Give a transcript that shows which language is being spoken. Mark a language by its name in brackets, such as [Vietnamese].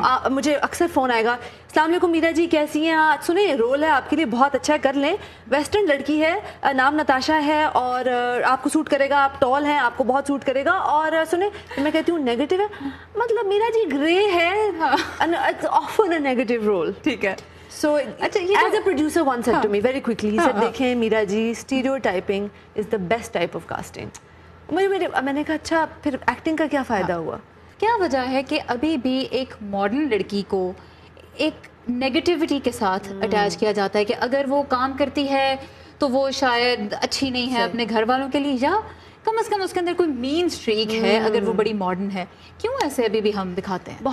[Urdu] مجھے اکثر فون آئے گا، السلام علیکم میرا جی، کیسی ہیں آپ؟ سنیں رول ہے آپ کے لیے بہت اچھا ہے، کر لیں، ویسٹرن لڑکی ہے، نام نتاشا ہے اور آپ کو سوٹ کرے گا، آپ ٹال ہیں، آپ کو بہت سوٹ کرے گا. اور سنیں میں کہتی ہوں نیگیٹو ہے، مطلب میرا جی گرے ہے، [English] Offer a negative role. [Urdu] ٹھیک ہے. [English] So as a producer once said to me very quickly, he said [Urdu] دیکھیں [English] Meera ji stereotyping is the best type of casting. [Urdu] میں نے کہا اچھا پھر ایکٹنگ کا کیا فائدہ ہوا؟ کیا وجہ ہے کہ ابھی بھی ایک ماڈرن لڑکی کو ایک نیگیٹیوٹی کے ساتھ اٹیچ کیا جاتا ہے کہ اگر وہ کام کرتی ہے تو وہ شاید اچھی نہیں ہے اپنے گھر والوں کے لیے، یا کم از کم اس کے اندر کوئی مین اسٹریک ہے اگر وہ بڑی ماڈرن ہے؟ کیوں ایسے ابھی بھی ہم دکھاتے ہیں؟